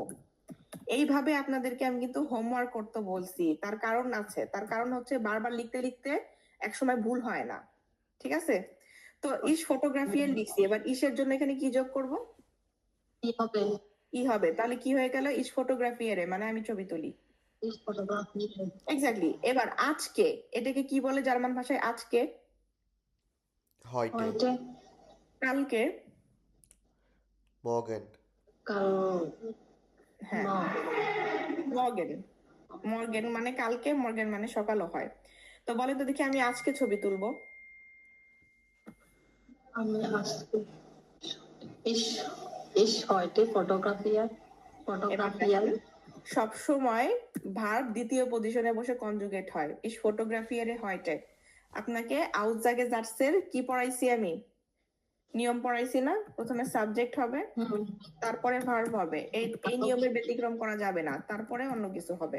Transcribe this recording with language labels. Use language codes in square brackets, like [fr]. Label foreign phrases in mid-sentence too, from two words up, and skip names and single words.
[bn] এইভাবে আপনাদেরকে আমি কিন্তু হোমওয়ার্ক করতে বলছি, তার কারণ আছে, তার কারণ হচ্ছে বারবার লিখতে লিখতে একসময় ভুল হয় না, ঠিক আছে। তো [de] ich fotografiere [bn] লিখছি, এবার ইসের জন্য এখানে কি যোগ করব? কি হবে? ই হবে, তাহলে কি হয়ে গেল, [de] ich fotografiere, [bn] মানে আমি ছবি তুলি। [de] ich fotografiere, [bn] এক্স্যাক্টলি। এবার আজকে, এটাকে কি বলে জার্মান ভাষায়? আজকে। [de] হয়টে, heute, [bn] কালকে। [de] মর্গেন, [bn] কাল, হ্যাঁ, না, [de] মর্গেন। [bn] মর্গেন মানে কালকে, মর্গেন মানে সকালও হয়। তো বলে তো দেখি, আমি আজকে ছবি তুলবো। আমি আজকে, [de] ich, ich heute fotografiere, [bn] এবার [de] fotografiere, [bn] দেখেন, সব সময় ভার্ব দ্বিতীয় পজিশনে বসে কনজুগেট হয়, [de] ich fotografiere heute. [bn] আপনাকে আউটসাগে জার্সের কি পড়াইছি আমি? নিয়ম পড়াইছি না? প্রথমে সাবজেক্ট হবে, হুম, তারপরে ভার্ব হবে, এই এই নিয়মের ব্যতিক্রম করা যাবে না, তারপরে অন্য কিছু হবে।